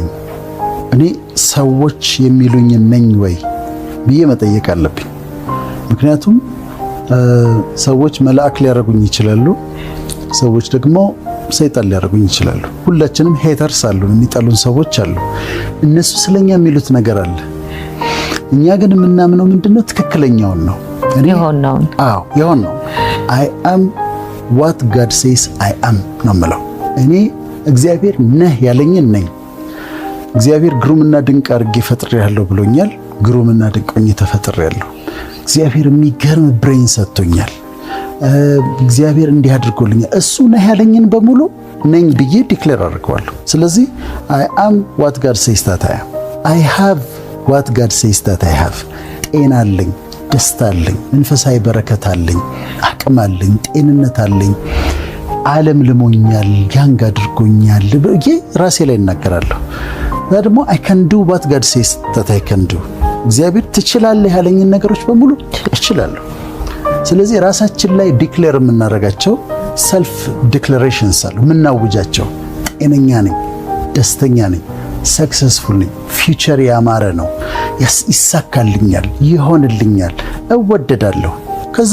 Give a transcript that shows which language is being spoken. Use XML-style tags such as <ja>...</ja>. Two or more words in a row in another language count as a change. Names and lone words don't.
<am>እኔ ሰዎች የሚሉኝ ነኝ ወይ ብዬ መጠየቅ አለብኝ። ምክንያቱም ሰዎች መልአክ ሊያደርጉኝ ይችላሉ፣ ሰዎች ደግሞ ሰይጣን ሊያደርጉኝ ይችላሉ። ሁላችንም ሄተርስ አሉን፣ የሚጠሉን ሰዎች አሉ። እነሱ ስለኛ የሚሉት ነገር አለ። እኛ ግን የምናምነው ምንድነው? ትክክለኛውን ነው። የሆነውን</am> <en>I am what God says I am</en> <am>ነው የምለው። እኔ እግዚአብሔር ነህ ያለኝን ነኝ። እግዚአብሔር ግሩምና ድንቅ አድርጌ ፈጥሬያለሁ ብሎኛል። ግሩምና ድንቅ ሆኜ ተፈጥሬያለሁ። እግዚአብሔር የሚገርም ብሬን ሰጥቶኛል። እግዚአብሔር እንዲህ አድርጎልኛል። እሱ ነህ ያለኝን በሙሉ ነኝ ብዬ ዲክሌር አድርገዋለሁ። ስለዚህ</am> <en>I am what God says that I am. I have what God says that I have.</en> <am>ጤና አለኝ፣ ደስታ አለኝ፣ መንፈሳዊ በረከት አለኝ፣ አቅም አለኝ፣ ጤንነት አለኝ። ዓለም ልሞኛል፣ ያንግ አድርጎኛል ብዬ ራሴ ላይ እናገራለሁ። ደግሞ</am> <en>I can do what God says that I can do.</en> <am>እግዚአብሔር ትችላለህ ያለኝን ነገሮች በሙሉ እችላለሁ። ስለዚህ ራሳችን ላይ ዲክሌር የምናደርጋቸው</am> <en>self declarations</en> <am>አሉ፣ የምናውጃቸው። ጤነኛ ነኝ፣ ደስተኛ ነኝ፣ ሰክሰስፉል ነኝ፣ ፊውቸር ያማረ ነው፣ ይሳካልኛል፣ ይሆንልኛል፣ እወደዳለሁ። ከዛ</am>